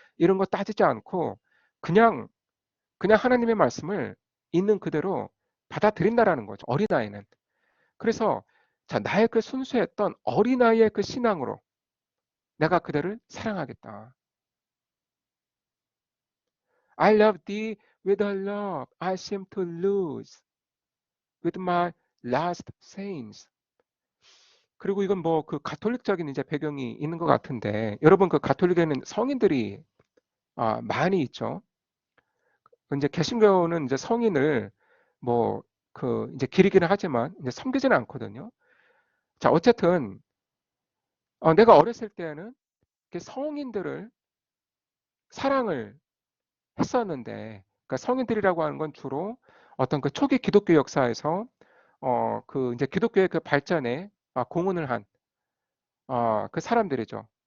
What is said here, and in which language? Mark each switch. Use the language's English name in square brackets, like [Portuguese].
[Korean] 이런 거 따지지 않고 그냥 하나님의 말씀을 있는 그대로 받아들인다라는 거죠. 어린아이는. 그래서 자, 나의 그 순수했던 어린아이의 그 신앙으로 내가 그대를 사랑하겠다. [English] I love thee with a love I seem to lose with my last saints. [Korean] 그리고 이건 뭐 그 가톨릭적인 이제 배경이 있는 것 같은데, 여러분 그 가톨릭에는 성인들이 많이 있죠. 이제 개신교는 이제 성인을 뭐 이제 기리기는 하지만 이제 섬기지는 않거든요. 자, 어쨌든 내가 어렸을 때는 이렇게 성인들을 사랑을 했었는데, 그러니까 성인들이라고 하는 건 주로 어떤 그 초기 기독교 역사에서 그 이제 기독교의 그 발전에 공헌을 한 그 사람들이죠.